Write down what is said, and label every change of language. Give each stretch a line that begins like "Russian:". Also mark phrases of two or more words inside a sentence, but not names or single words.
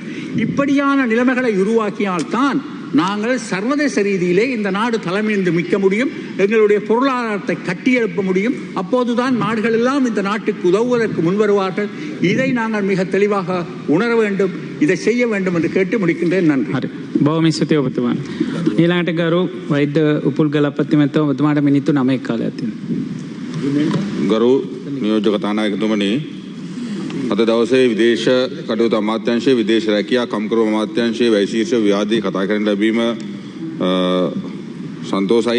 Tamil: இப்படியான நிலைமைகளை உருவாக்கியால்தான் நாங்கள் சர்வதேச ரீதியிலே இந்த நாடு தலைமையிலிருந்து மிக்க முடியும், எங்களுடைய பொருளாதாரத்தை கட்டியெழுப்ப முடியும். அப்போதுதான் நாடுகள் எல்லாம் இந்த நாட்டுக்கு உதவுவதற்கு முன்வருவார்கள். இதை நாங்கள் மிக தெளிவாக உணர வேண்டும், இதை செய்ய வேண்டும் என்று கேட்டு முடிக்கின்றேன். நன்றி.
Sinhala: බොහොම ස්තුතියි ඔබතුමාට. ඊළඟට ගරු වෛද්‍ය උපුල් ගලපති මහත්මයා ඔබතුමාට මිනිත්තු 9ක් කාලයක් තියෙනවා. ගරු නියෝජක තානායකතුමනි, අද දවසේ විදේශ කටයුතු අමාත්‍යාංශයේ විදේශ රැකියා කම්කරු අමාත්‍යාංශයේ වෛශීර්ෂ විවාදී කතා කරන්න ලැබීම සන්තෝෂයි.